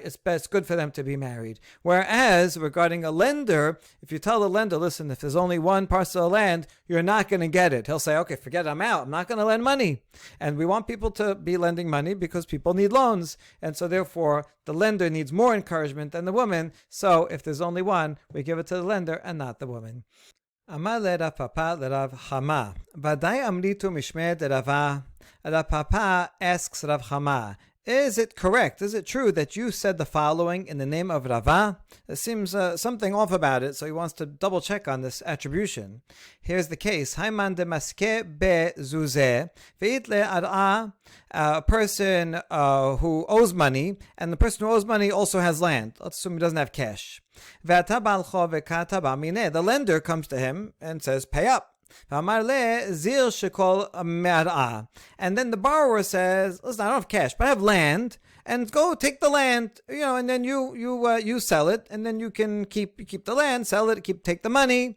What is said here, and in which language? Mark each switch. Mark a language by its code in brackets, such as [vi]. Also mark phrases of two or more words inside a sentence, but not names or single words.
[en] It's good for them to be married. Whereas regarding a lender, if you tell the lender, listen, if there's only one parcel of land, you're not going to get it. He'll say, okay, forget it, I'm out. I'm not going to lend money. And we want people to be lending money because people need loans. And so therefore, the lender needs more encouragement than the woman. So if there's only one, we give it to the lender and not the woman. [arc] אמר ליה רב פפא לרב חמא, ודאי אמריתו משמיה דרבא. [en] Rav Papa asks Rav Chama, is it correct, is it true that you said the following in the name of Rava? There seems something off about it, so he wants to double check on this attribution. Here's the case. [arc] האי מאן דמסיק ביה זוזי, ואית ליה ארעא, [en] a person who owes money, and the person who owes money also has land. Let's assume he doesn't have cash. The lender comes to him and says, pay up. And then the borrower says, listen, I don't have cash, but I have land, and go take the land, and then you sell it, and then you can keep the land, sell it, take the money.